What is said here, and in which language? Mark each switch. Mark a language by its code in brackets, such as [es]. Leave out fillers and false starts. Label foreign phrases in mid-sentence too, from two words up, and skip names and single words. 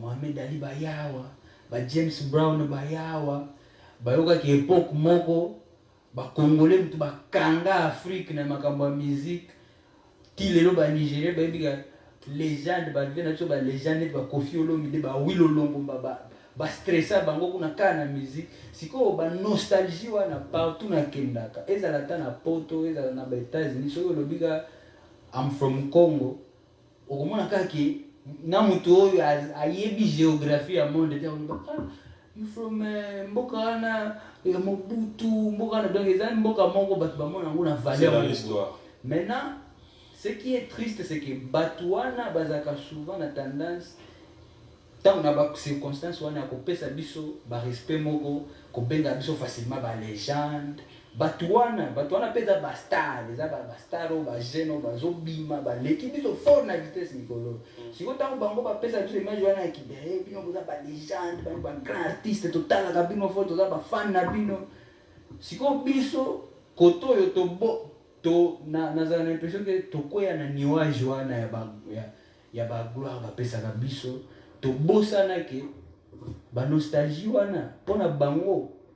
[ln] Mohamed Ali bayawa ba James Brown bayawa bayoka ki époque moko ba Congolais mutu bakanga Afrique na makambo ya musique ti lelo ba Nigeria ba biga légende ba vena to ba légende ba Koffi Olomide ba Willy Olombo ba stressa bango kuna kana musique siko ba nostalgie wana partout na kendaka ezala ta na poto ezala na ba États-Unis so lo biga [en] I'm from Congo [ln] okomona kaki na mutu oyo ayebi géographie ya monde te you from mboka na Mobutu mboka na donc ezali mboka moko batu bamona ngona valeur [fr] dans l'histoire. Maintenant ce qui est triste c'est que [ln] batu wana bazaka souvent na tendance tant na ba circonstance wana ko pesa biso ba respect moko ko benga biso facilement ba légende batu wana pesa ba star eza ba star o ba jeune ba zobima ba leki biso fort na vitesse mikolo siko tango bango ba pesa biso image wana ya kibere bino boza ba légende ba [fr] grand artiste [ln] total ka bino photo za ba fan na bino siko biso koto yo to na za [fr] l'impression que [ln] to koya na nuage wana ya ba gloire ba pesa ka biso to bosa na ke ba nostalgie wana pona bango